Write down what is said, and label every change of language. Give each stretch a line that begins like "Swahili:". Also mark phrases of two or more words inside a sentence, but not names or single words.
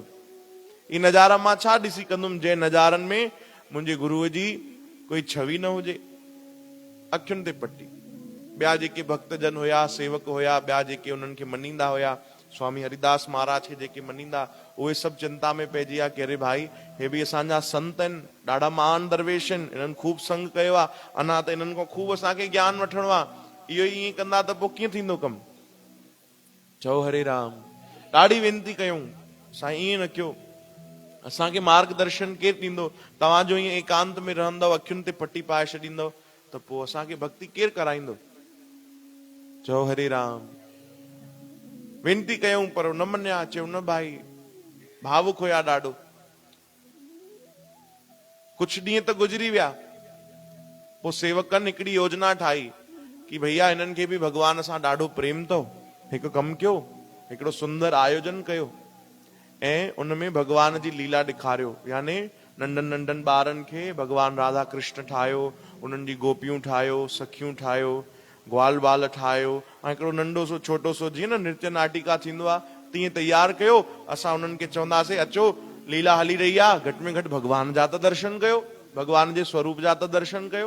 Sindhi: ई नज़ारा मां छा ॾिसी कंदुमि जंहिं नज़ारनि में मुंहिंजे गुरुअ जी कोई छवि न हुजे? अखियुनि ते पट्टी। ॿिया जेके भक्तजन हुया, सेवक हुया, ॿिया जेके उन्हनि खे मञींदा हुया, स्वामी हरिदास महाराज खे जेके मञींदा, उहे सभु चिंता में पइजी विया कि अरे भाई हे बि असांजा संत आहिनि, ॾाढा महान दरवेश आहिनि, इन्हनि ख़ूब संग कयो आहे, अञा त इन्हनि खां ख़ूब असांखे ज्ञान वठिणो आहे, इहो ई ईअं कंदा त पोइ कीअं थींदो कमु? चओ हरे राम, ॾाढी वेनती कयूं, साईं ईअं न कयो, असांखे मार्गदर्शन केरु ॾींदो? तव्हांजो ईअं एकांत में रहंदव, अखियुनि ते पट्टी पाए छॾींदव त पोइ असांखे भक्ति केरु कराईंदो? चओ हरे राम। वेनती कयूं पर न मञिया, चयो न भाई, भावुक हुया ॾाढो। कुछ ॾींहं त गुज़री विया, पोइ सेवकनि हिकिड़ी योजना ठाही कि भैया हिननि खे बि भगवान सां ॾाढो प्रेम अथव, हिकु कमु कयो, हिकिड़ो सुंदर आयोजन कयो ऐं उनमें भगवान जी लीला ॾेखारियो। यानी नंढनि नंढनि ॿारनि खे भगवान राधा कृष्ण ठाहियो, उन्हनि जी गोपियूं ठाहियो, सखियूं ठाहियो, ग्वाल बाल ठाहियो, ऐं हिकिड़ो नंढो सो छोटो सो जीअं न नृत्य नाटिका थींदो आहे तीअं तयारु कयो। असां उन्हनि खे चवंदासीं अचो, लीला हली रही आहे, घटि में घटि भगवान जा त दर्शन कयो, भगवान जे स्वरूप जा त दर्शन कयो।